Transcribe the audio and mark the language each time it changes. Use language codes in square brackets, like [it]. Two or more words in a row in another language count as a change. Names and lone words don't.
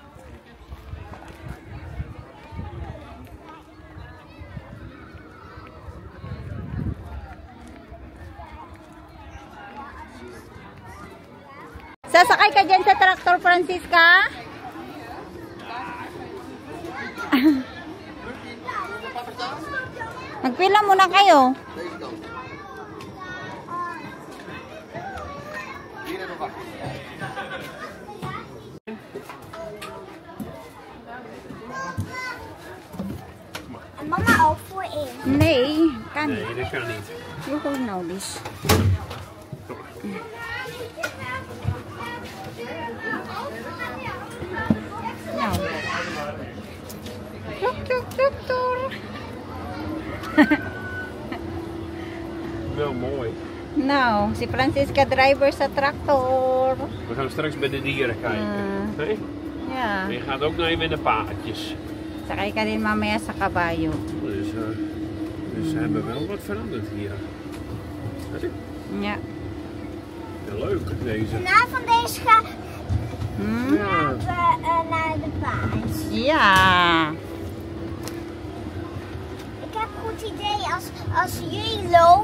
[tl] Sasakay ka dyan sa traktor, Francisca? Magpila muna kayo. [nl] En mama ook voorin. Nee, kan Nee, niet. dat kan niet. [en] You hold now this. [nl] Nou. Tuk tuk tuk tuk. Wel mooi. Nou, [tl] si Francisca driver sa traktor. [nl] We gaan straks bij de dieren kijken. Nee? Ja. En je gaat ook nog even in de paardjes. [tl] Sakay ka din mamaya sa kabayo. [nl] Dus ze hebben wel wat veranderd hier. Ja. Ja, leuk deze. Vanavond deze gaan Ja. we naar de paard. Ja. Ik heb een goed idee als jullie lopen.